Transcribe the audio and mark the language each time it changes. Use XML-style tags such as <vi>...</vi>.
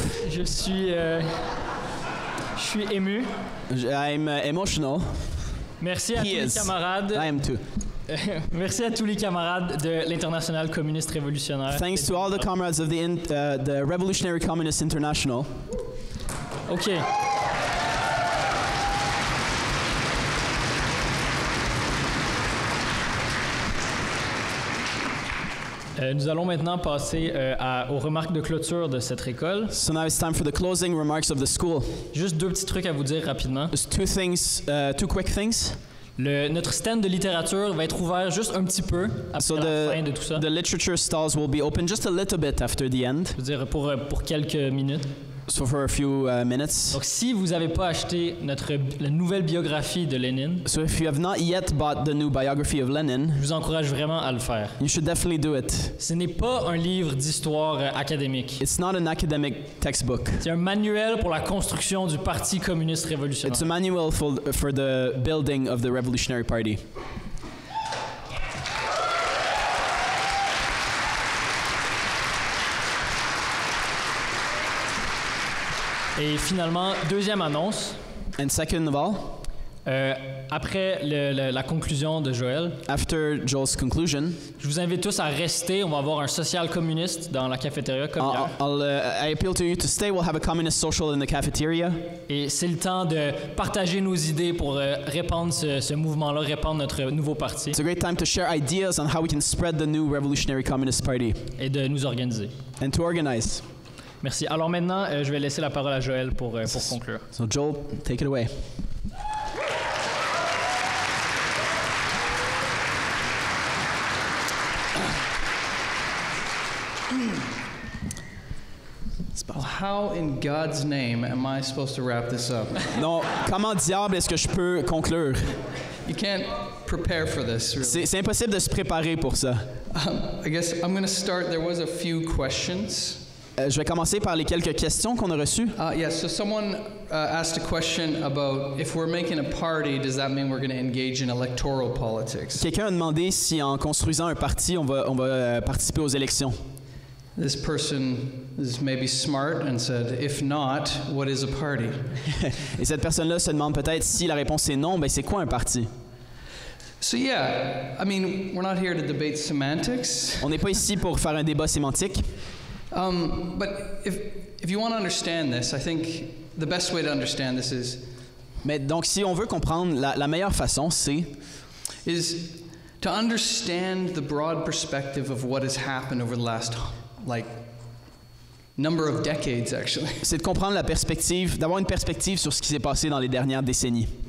<fr>Je suis ému.</fr> <en>I'm emotional.</en> <fr>Merci à tous les camarades.</fr> <en>I am too.</en> <fr>Merci à tous les camarades de l'Internationale communiste révolutionnaire.</fr> <en>Thanks to all the comrades of the Revolutionary Communist International. OK.</en> <fr>Nous allons maintenant passer aux remarques de clôture de cette école.</fr> <en>So now it's time for the closing remarks of the school.</en> <fr>Juste deux petits trucs à vous dire rapidement.</fr> <en>Just two quick things.</en> <fr>Notre stand de littérature va être ouvert juste un petit peu après la fin de tout ça.</fr> <en>The literature stalls will be open just a little bit after the end.</en> <fr>Je veux dire pour quelques minutes.</fr> <en>So for a few minutes.</en> <fr>Donc si vous n'avez pas acheté la nouvelle biographie de Lénine,</fr> <en>so if you have not yet bought the new biography of Lenin,</en> <fr>je vous encourage vraiment à le faire.</fr> <en>You should definitely do it.</en> <fr>Ce n'est pas un livre d'histoire académique.</fr> <en>It's not an academic textbook.</en> <fr>C'est un manuel pour la construction du Parti Communiste Révolutionnaire.</fr> <en>It's a manual for the building of the Revolutionary Party.</en> <fr>Et finalement, deuxième annonce.</fr> <en>And second of all,</en> <fr>après la conclusion de Joël,</fr> <en>after Joel's conclusion,</en> <fr>je vous invite tous à rester. On va avoir un social communiste dans la cafétéria comme hier.</fr> <en>I appeal to you to stay. We'll have a communist social in the cafeteria.</en> <fr>Et c'est le temps de partager nos idées pour répandre ce mouvement-là, répandre notre nouveau parti.</fr> <en>It's a great time to share ideas on how we can spread the new Revolutionary Communist Party.</en> <fr>Et de nous organiser.</fr> <en>And to organize.</en> <fr>Merci. Alors maintenant, je vais laisser la parole à Joël pour conclure.</fr> <en>So Joel, take it away. How in God's name am I supposed to wrap this up?</en> <fr>Non, comment diable est-ce que je peux conclure?</fr> <en>You can't prepare for this. Really.</en> <fr>C'est impossible de se préparer pour ça.</fr> <en>I guess I'm going to start. There was a few questions.</en> <fr>Je vais commencer par les quelques questions qu'on a reçues.</fr> <en>Yes, so someone asked a question about if we're making a party, does that mean we're going to engage in electoral politics?</en> <fr>Quelqu'un a demandé si en construisant un parti, on va participer aux élections.</fr> <en>This person is maybe smart and said, if not, what is a party?</en> <fr>Et cette personne-là se demande peut-être si la réponse est non, ben c'est quoi un parti?</fr> <en>So yeah, I mean, we're not here to debate semantics.</en> <fr>On n'est pas ici pour faire un débat sémantique.</fr> <en>But if you want to understand this, I think the best way to understand this is.</en> <fr>Mais donc, si on veut comprendre, la meilleure façon, c'est.</fr> <en>Is to understand the broad perspective of what has happened over the last, number of decades, actually.</en> <fr>C'est de comprendre la perspective, d'avoir une perspective sur ce qui s'est passé dans les dernières décennies.</fr>